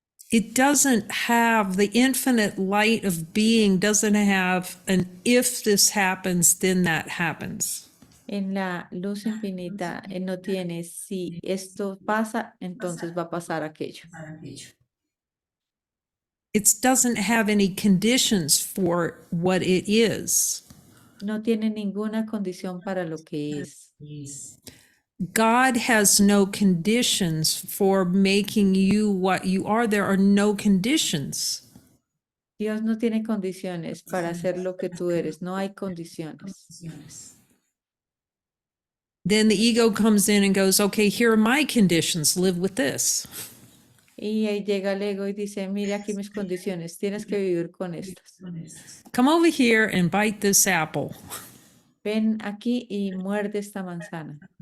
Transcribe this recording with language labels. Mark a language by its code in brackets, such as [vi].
[en] It doesn't have, the infinite light of being doesn't have an if this happens, then that happens. [es] En la luz infinita no tiene si esto pasa, entonces va a pasar aquello. [en] It doesn't have any conditions for what it is. [es] no tiene ninguna condición para lo que es. [en] God has no conditions for making you what you are. There are no conditions. [es] Dios no tiene condiciones para hacer lo que tú eres, no hay condiciones. [en] Then the ego comes in and goes, okay, here are my conditions, live with this. [es] Y ahí llega el ego y dice, mira aquí mis condiciones, tienes que vivir con estas. [en] Come over here and bite this apple. [es] Ven aquí y muerde esta manzana.